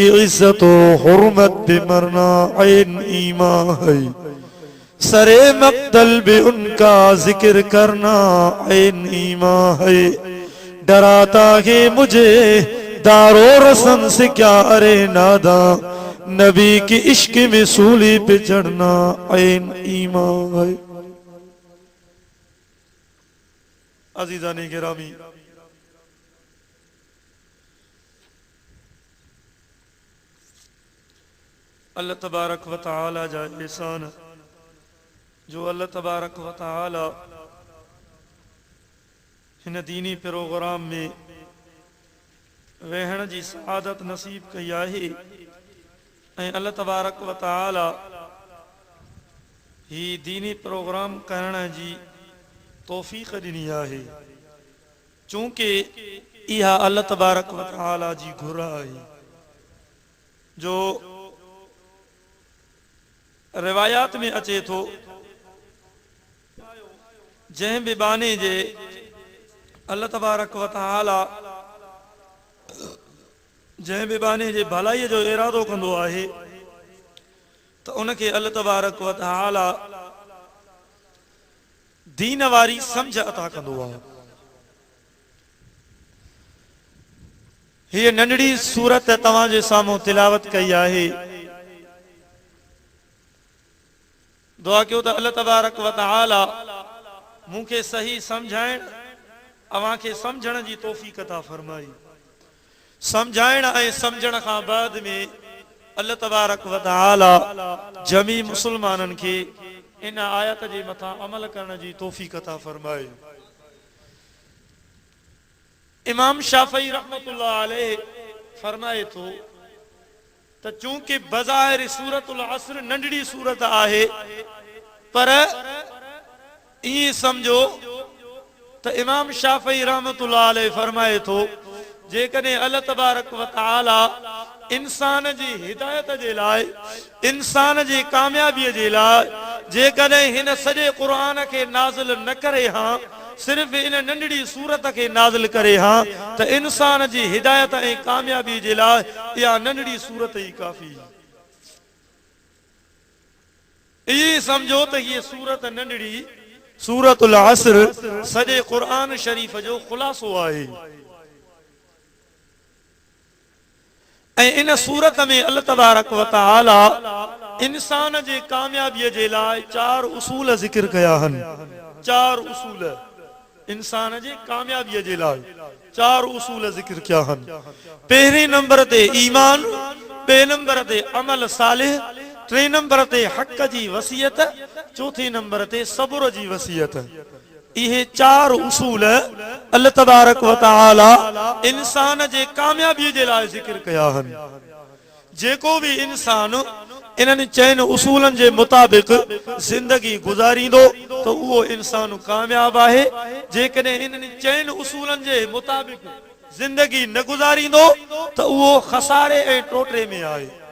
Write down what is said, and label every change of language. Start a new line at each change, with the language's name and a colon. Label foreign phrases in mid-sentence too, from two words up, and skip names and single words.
Urdu: عزت اور حرمت پہ مرنا عین ایمان ہے سرِ مقتل پہ ان کا ذکر کرنا عین ایمان ہے ڈراتا ہے مجھے دار و رسن سے کیا ارے ناداں نبی کی عشق میں سولی پہ چڑھنا عین ایمان ہے
Sindhi: अज़ीज़ाने गिरामी
Arabic: الله تبارك وتعالى
Sindhi: जा एहसान जो
Arabic: الله تبارك وتعالى
Sindhi: हिन दीनी प्रोग्राम में वेहण जी सआदत नसीब कई आहे ऐं
Arabic: الله تبارك وتعالى
Sindhi: ही दीनी प्रोग्राम करण जी तौफ़ीक़ ॾिनी आहे, चूंकि इहा
Arabic: الله تبارك وتعالى
Sindhi: जी घुर आहे। जो रिवायात में अचे थो, जंहिं बि बाने जे
Arabic: الله تبارك وتعالى
Sindhi: जंहिं बि बाने जे भलाईअ जो इरादो कंदो आहे त उनखे
Arabic: الله تبارك وتعالى
Sindhi: दीन वारी सम्झ अता कंदो आहे। हीअ नंढड़ी सूरत तव्हांजे साम्हूं तिलावत कई आहे। दुआ कयो त
Arabic: الله تبارك وتعالى
Sindhi: मूंखे सही सम्झाइण, अव्हांखे सम्झण जी तौफ़ीक़ अता फरमाई। सम्झाइण ऐं सम्झण खां बाद में
Arabic: الله تبارك وتعالى
Sindhi: जमी मुसलमाननि खे इन आयत जे मथां अमल करण जी तौफ़ीक़ अता फरमाए। इमाम शाफ़ई
Arabic: رحمة الله عليه
Sindhi: फरमाए थो त चूंकि बज़ाहिर सूरतुल असर नंढड़ी सूरत आहे, पर ईअं समझो त इमाम शाफ़ई
Arabic: رحمة الله عليه
Sindhi: फरमाए थो जेकॾहिं
Arabic: الله تبارك وتعالى
Sindhi: इंसान जी हिदायत जे लाइ, इंसान जी कामयाबीअ जे लाइ जेकॾहिं हिन सॼे क़ुरान खे नाज़िल न करे हां, सिर्फ़ इन नंढड़ी सूरत खे नाज़िल करे हां, त इंसान जी हिदायत ऐं कामयाबी जे लाइ इहा नंढड़ी सूरत ई काफ़ी। इहे समझो त हीअ सूरत नंढड़ी सूरतुल असर सॼे क़ुरान शरीफ़ जो ख़ुलासो आहे। ऐं इन सूरत में
Arabic: الله تبارك وتعالى
Sindhi: इंसान जे कामयाबीअ जे लाइ 4 उसूल ज़िक्र कया आहिनि। 4 उसूल इंसान जे कामयाबीअ जे लाइ 4 उसूल ज़िक्र कया आहिनि। पहिरें नंबर ते ईमान, ॿिए नंबर ते अमल सालिह, 3 नंबर ते हक़ जी वसियत, 4 नंबर ते सब्र जी वसियत। इहे 4 उसूल
Arabic: الله تبارك وتعالى
Sindhi: इंसान जे कामयाबीअ जे लाइ ज़िक्र कया आहिनि। जेको भी इंसान इन्हनि 4 उसूलनि जे मुताबिक़ ज़िंदगी गुज़ारींदो त उहो इंसान कामयाब आहे। जेकॾहिं इन्हनि 4 उसूलनि जे मुताबिक़ ज़िंदगी न गुज़ारींदो त उहो खसारे ऐं टोटरे में आहे।